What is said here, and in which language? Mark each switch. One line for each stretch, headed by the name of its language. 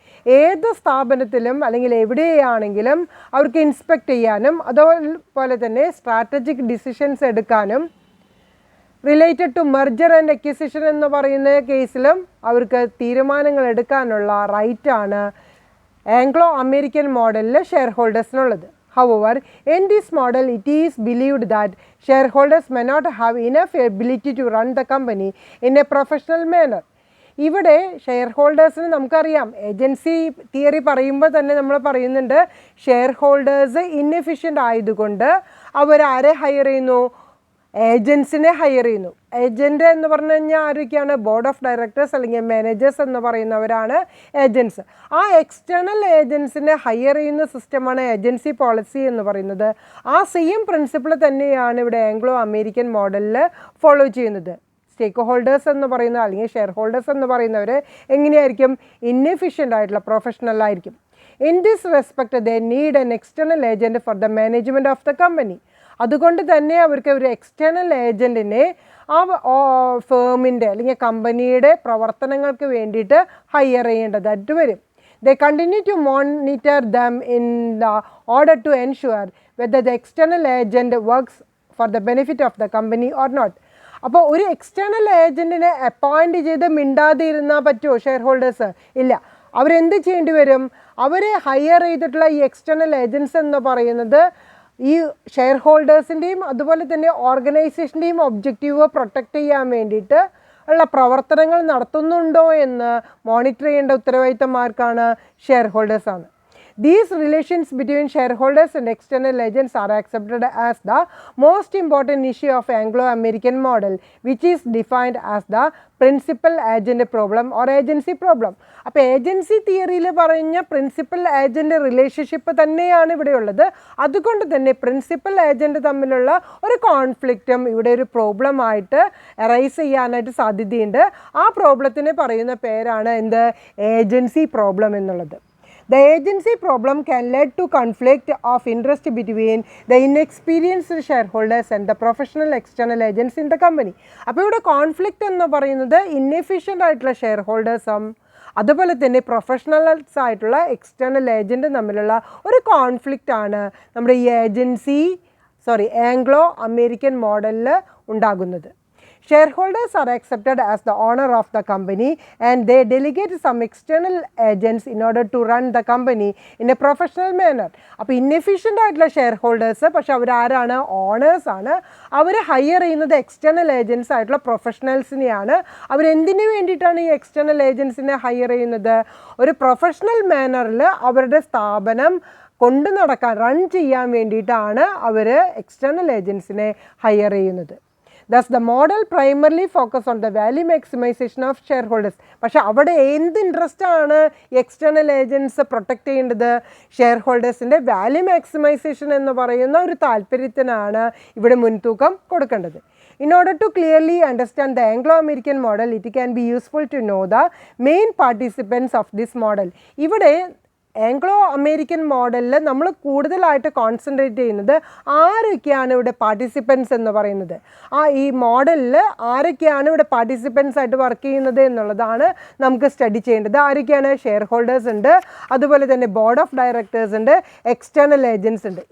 Malayalam: ഏത് സ്ഥാപനത്തിലും അല്ലെങ്കിൽ എവിടെയാണെങ്കിലും അവർക്ക് ഇൻസ്പെക്ട് ചെയ്യാനും അതുപോലെ തന്നെ സ്ട്രാറ്റജിക് ഡിസിഷൻസ് എടുക്കാനും
English: related to merger and acquisition
Malayalam: എന്ന് പറയുന്ന കേസിലും അവർക്ക് തീരുമാനങ്ങൾ എടുക്കാനുള്ള റൈറ്റാണ് ആംഗ്ലോ അമേരിക്കൻ മോഡലിൽ share ഹോൾഡേഴ്സിനുള്ളത്.
English: However, in this model, it is believed that shareholders may not have enough ability to run the company in a professional manner.
Malayalam: ഇവിടെ share ഹോൾഡേഴ്സിന് നമുക്കറിയാം, agency theory പറയുമ്പോൾ തന്നെ നമ്മൾ പറയുന്നുണ്ട് ഷെയർ ഹോൾഡേഴ്സ് ഇന്നെഫിഷ്യൻ്റ് ആയതുകൊണ്ട് അവരാരെ ഹയർ ചെയ്യുന്നു? ഏജൻസിനെ higher ചെയ്യുന്നു. ഏജൻറ്റ് എന്ന് പറഞ്ഞു കഴിഞ്ഞാൽ ആരൊക്കെയാണ്? ബോർഡ് ഓഫ് ഡയറക്ടേഴ്സ് അല്ലെങ്കിൽ മാനേജേഴ്സ് എന്ന് പറയുന്നവരാണ് ഏജൻസ്. ആ എക്സ്റ്റേണൽ ഏജൻസിനെ ഹയർ ചെയ്യുന്ന സിസ്റ്റമാണ് ഏജൻസി പോളിസി എന്ന് പറയുന്നത്. ആ സെയിം പ്രിൻസിപ്പിൾ തന്നെയാണ് ഇവിടെ ആംഗ്ലോ അമേരിക്കൻ മോഡലിൽ ഫോളോ ചെയ്യുന്നത്. സ്റ്റേക്ക് ഹോൾഡേഴ്സ് എന്ന് പറയുന്ന അല്ലെങ്കിൽ ഷെയർ ഹോൾഡേഴ്സ് എന്ന് പറയുന്നവർ എങ്ങനെയായിരിക്കും? ഇന്നെഫിഷ്യൻ്റ് ആയിട്ടുള്ള പ്രൊഫഷണൽ ആയിരിക്കും.
English: In this respect they need an external agent for the management of the company.
Malayalam: അതുകൊണ്ട് തന്നെ അവർക്ക് ഒരു എക്സ്റ്റേണൽ ഏജൻറ്റിനെ ആ ഫേമിൻ്റെ അല്ലെങ്കിൽ കമ്പനിയുടെ പ്രവർത്തനങ്ങൾക്ക് വേണ്ടിയിട്ട് ഹയർ ചെയ്യേണ്ടതായിട്ട് വരും.
English: They continue to monitor them in order to ensure whether the external agent works for the benefit of the company or not.
Malayalam: അപ്പോൾ ഒരു എക്സ്റ്റേണൽ ഏജൻറ്റിനെ അപ്പോയിൻറ്റ് ചെയ്ത് മിണ്ടാതെ ഇരുന്നാൽ പറ്റുമോ ഷെയർ ഹോൾഡേഴ്സ്? ഇല്ല. അവരെന്ത് ചെയ്യേണ്ടി വരും? അവരെ ഹയർ ചെയ്തിട്ടുള്ള ഈ എക്സ്റ്റേണൽ ഏജൻസ് എന്ന് പറയുന്നത് ഈ ഷെയർ ഹോൾഡേഴ്സിൻ്റെയും അതുപോലെ തന്നെ ഓർഗനൈസേഷൻ്റെയും ഒബ്ജക്റ്റീവ് പ്രൊട്ടക്റ്റ് ചെയ്യാൻ വേണ്ടിയിട്ട് ഉള്ള പ്രവർത്തനങ്ങൾ നടത്തുന്നുണ്ടോ എന്ന് മോണിറ്റർ ചെയ്യേണ്ട ഉത്തരവാദിത്തമാർക്കാണ്? Share ഹോൾഡേഴ്സാണ്.
English: These relations between shareholders and external agents are accepted as the most important issue of Anglo-American model, which is defined as the principal agent problem or agency problem.
Malayalam: അപ്പോൾ agency തിയറിയിൽ പറഞ്ഞ principal agent relationship തന്നെയാണ് ഇവിടെയുള്ളത്. അതുകൊണ്ട് തന്നെ principal agent തമ്മിലുള്ള ഒരു കോൺഫ്ലിക്റ്റും ഇവിടെ ഒരു പ്രോബ്ലമായിട്ട് അറൈസ് ചെയ്യാനായിട്ട് സാധ്യതയുണ്ട്. ആ പ്രോബ്ലത്തിന് പറയുന്ന പേരാണ് എന്ത്? ഏജൻസി പ്രോബ്ലം എന്നുള്ളത്.
English: The agency problem can lead to conflict of interest between the inexperienced shareholders and the professional external agents in the company.
Malayalam: അപ്പോൾ ഇവിടെ കോൺഫ്ലിക്റ്റ് എന്ന് പറയുന്നത് ഇന്നെഫിഷ്യൻ്റ് ആയിട്ടുള്ള ഷെയർ ഹോൾഡേഴ്സും അതുപോലെ തന്നെ പ്രൊഫഷണൽസ് ആയിട്ടുള്ള എക്സ്റ്റേണൽ ഏജൻറ്റ് തമ്മിലുള്ള ഒരു കോൺഫ്ലിക്റ്റ് ആണ് നമ്മുടെ ഈ ആംഗ്ലോ അമേരിക്കൻ മോഡലിൽ ഉണ്ടാകുന്നത്.
English: Shareholders are accepted as the owner of the company and they delegate some external agents in order to run the company in a professional manner.
Malayalam: അപ്പോൾ ഇന്നെഫിഷ്യൻ്റ് ആയിട്ടുള്ള ഷെയർ ഹോൾഡേഴ്സ്, പക്ഷെ അവരാരാണ്? ഓണേഴ്സ് ആണ്. അവർ higher ചെയ്യുന്നത് external agents ആയിട്ടുള്ള പ്രൊഫഷണൽസിനെയാണ്. അവരെന്തിനു വേണ്ടിയിട്ടാണ് ഈ external ഏജൻസിനെ higher ചെയ്യുന്നത്? ഒരു പ്രൊഫഷണൽ മാനറിൽ അവരുടെ സ്ഥാപനം കൊണ്ടു നടക്കാൻ, റൺ ചെയ്യാൻ വേണ്ടിയിട്ടാണ് അവർ എക്സ്റ്റേണൽ ഏജൻസിനെ ഹയർ ചെയ്യുന്നത്.
English: Thus the model primarily focus on the value maximization of shareholders.
Malayalam: പക്ഷെ അവിടെ എന്ത് ഇൻട്രസ്റ്റ് ആണ് എക്സ്റ്റേണൽ ഏജൻസ് പ്രൊട്ടക്റ്റ് ചെയ്യേണ്ടത്? ഷെയർ ഹോൾഡേഴ്സിൻ്റെ വാല്യൂ മാക്സിമൈസേഷൻ എന്ന് പറയുന്ന ഒരു താല്പര്യത്തിനാണ് ഇവിടെ മുൻതൂക്കം കൊടുക്കേണ്ടത്.
English: In order to clearly understand the Anglo-American model, it can be useful to know the main participants of this model.
Malayalam: ഇവിടെ ആംഗ്ലോ അമേരിക്കൻ മോഡലിൽ നമ്മൾ കൂടുതലായിട്ട് കോൺസെൻട്രേറ്റ് ചെയ്യുന്നത് ആരൊക്കെയാണ് ഇവിടെ പാർട്ടിസിപ്പൻസ് എന്ന് പറയുന്നത്. ഈ മോഡലിൽ ആരൊക്കെയാണ് ഇവിടെ പാർട്ടിസിപ്പൻസ് ആയിട്ട് വർക്ക് ചെയ്യുന്നത് എന്നുള്ളതാണ് നമുക്ക് സ്റ്റഡി ചെയ്യേണ്ടത്. ആരൊക്കെയാണ്? ഷെയർ ഹോൾഡേഴ്സ് ഉണ്ട്, അതുപോലെ തന്നെ ബോർഡ് ഓഫ് ഡയറക്ടേഴ്സ് ഉണ്ട്, എക്സ്റ്റേണൽ ഏജൻസ് ഉണ്ട്.